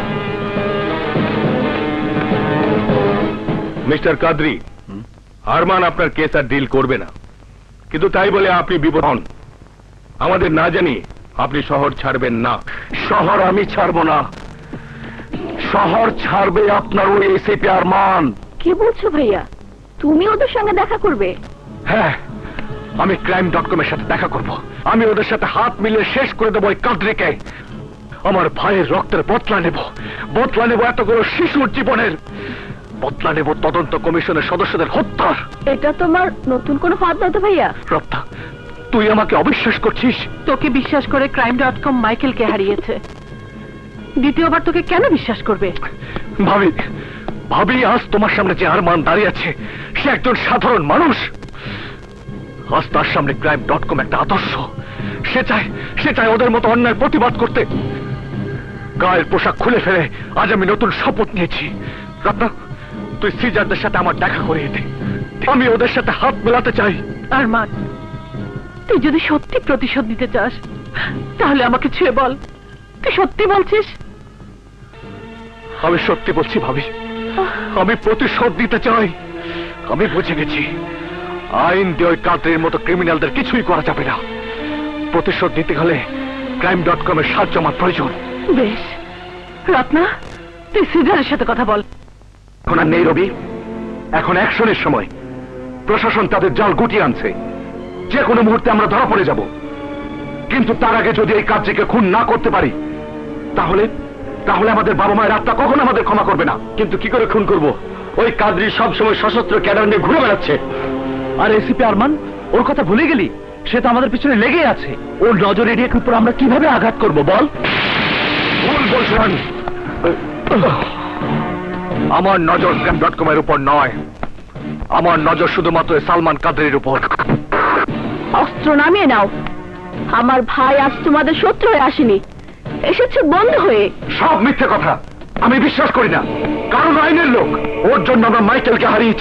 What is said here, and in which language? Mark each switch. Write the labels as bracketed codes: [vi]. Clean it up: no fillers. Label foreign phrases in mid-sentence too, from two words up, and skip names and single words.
[bn] মিস্টার কাদরি, আরমান আপনার কেস আর ডিল করবে না, কিন্তু তাই বলে আপনি বিপদ হন। আমাদের না জানি আপনি শহর ছাড়বেন না। শহর আমি ছাড়ব না, শহর ছাড়বে আপনার ওই এসিপি আরমান। কি বলছো ভাইয়া? তুমি ওদের সঙ্গে দেখা করবে? হ্যাঁ, আমি crime.com এর সাথে দেখা করব। আমি ওদের সাথে হাত মিলিয়ে শেষ করে দেবো ওই কাদরিকে। আমার ভাইয়ের রক্তের বদলা নেব এতগুলো শিশুর জীবনের, বদলা নেব তদন্ত কমিশনের সদস্যদের হত্যার। এটা তোমার নতুন কোনো ফাঁদ না তো ভাইয়া? রপ্তা, তুই আমাকে অবিশ্বাস করছিস? তোকে বিশ্বাস করে crime.com মাইকেলকে হারিয়েছে, দ্বিতীয়বার তোকে কেন বিশ্বাস করবে? ভাবি আজ তোমার সামনে যে আরমান দাঁড়িয়ে আছে সে একজন সাধারণ মানুষ। আজ তার সামনে crime.com একটা আদর্শ। সে চায় ওদের মতো অন্যায় প্রতিবাদ করতে। গায়ের পোশাক খুলে ফেলে আজ আমি নতুন শপথ নিয়েছি। রত্না, তুই সিজারদের সাথে আমার দেখা করিয়ে দে। আমি ওদের সাথে হাত মেলাতে চাই। আরমান, তুই যদি সত্যি প্রতিশোধ নিতে চাস তাহলে আমাকে ছুঁয়ে বল, তুই সত্যি বলছিস? আমি সত্যি বলছি ভাবি, আমি প্রতিশোধ দিতে চাই। আমি বুঝে গেছি আইন দিয়ে ওই কাদরির মতো ক্রিমিনালদের কিছুই করা যাবে না। প্রতিশোধ দিতে হলে crime.com এর সাহায্য আমার প্রয়োজন। বেশ রত্না, তুই সিজারের সাথে কথা বল। এখন আর নেই রবি, এখন অ্যাকশনের সময়। প্রশাসন তাদের জাল গুটিয়ে আনছে, যে কোনো মুহূর্তে আমরা ধরা পড়ে যাব। কিন্তু তার আগে যদি এই কাজটিকে খুন না করতে পারি তাহলে আমাদের বাবা মায়ের আত্মা কখনো আমাদের ক্ষমা করবে না। কিন্তু কি করে খুন করব? ওই কাদরি সবসময় সশস্ত্র ক্যাডার নিয়ে ঘুরে বেড়াচ্ছে। আর এসিপি আরমান, ওর কথা ভুলে গেলি? সে তো আমাদের পিছনে লেগে আছে। ওর নজর এড়িয়ে উপর আমরা কিভাবে আঘাত করব বল? ভুল বলছেন। আমার নজর crime.com এর উপর নয়, আমার নজর শুধুমাত্র সালমান কাদরির উপর। অস্ত্র নামিয়ে নাও। আমার ভাই আজ তোমাদের শত্রু হয়ে আসেনি, এসেছে বন্ধু হয়ে। সব মিথ্যে কথা, আমি বিশ্বাস করি না। কারণ আইনের লোক, ওর জন্য আমরা মাইকেলকে হারিয়েছি।